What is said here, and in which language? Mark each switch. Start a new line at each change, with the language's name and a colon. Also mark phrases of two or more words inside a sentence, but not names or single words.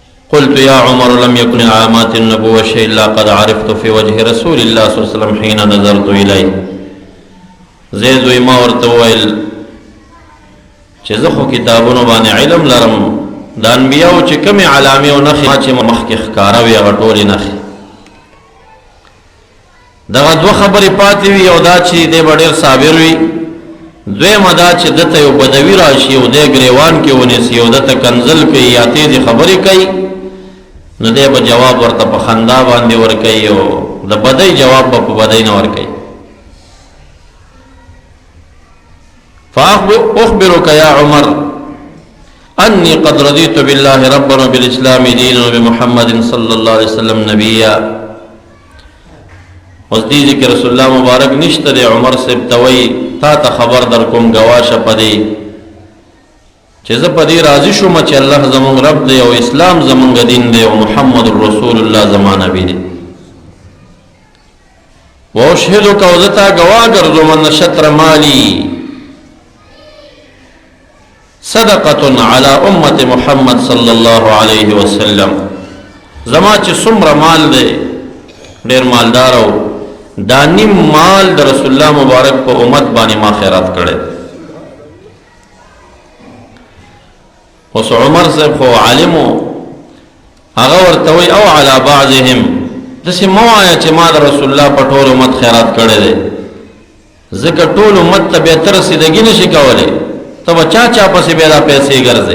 Arabic: قلت يا عمر لم يكن علامات النبوة شيء إلا قد عرفت في وجه رسول الله صلى الله عليه وسلم حين نظرت إليه.
Pashto: زید وی ما ورته وویل چې زه خو کتابونو باندې علم لرم د انبیاو چې کومې علامې او نښې ما چې مخکې ښکاره وي هغه ټولې نښې. دغه دوه خبرې پاتې وي، یو دا چې دی به ډېر صابر وي، دویمه دا چې دته یو بدوي راشي او دی ګریوان کې ونیسي او دته کنزل کوي یا تیزې خبرې کوي، نو دی به جواب ورته په خندا باندې ورکوي او د بدۍ جواب به په بدۍ نه ورکوي.
Arabic: فأخبرك يا عمر أني قد رضيت بالله ربا وبالإسلام دينا وبمحمد صلى الله عليه وسلم نبيا.
Pashto: اوس دې ذکر رسول الله مبارک نشته دی. عمر صاحب ته وایي تا ته خبر در کوم ګواشه په دې چې زه په دې راضي شوم چې الله زمونږ رب دی او اسلام زمونږ دین دی او محمد رسول الله زما نبی دی.
Arabic: وأشهدك
Pashto: او زه تا ګواه ګرځوم
Arabic: ان شطر مالي صدقة على أمة محمد صلى الله عليه وسلم.
Pashto: زما چې څومره مال دی ډېر مالدار او دا نیم مال د رسول الله مبارک په امت باندې ما خیرات کړی. اوس عمر صاحب خو عالم و، هغه ورته وایي او
Arabic: علی بعضهم،
Pashto: داسې مه وایه چې ما د رسول الله په ټول امت خیرات کړی دی، ځکه ټول امت ته بیا ته رسېدګي نشي کولی، ته به چا پسې بیا دا پیسې ګرځې.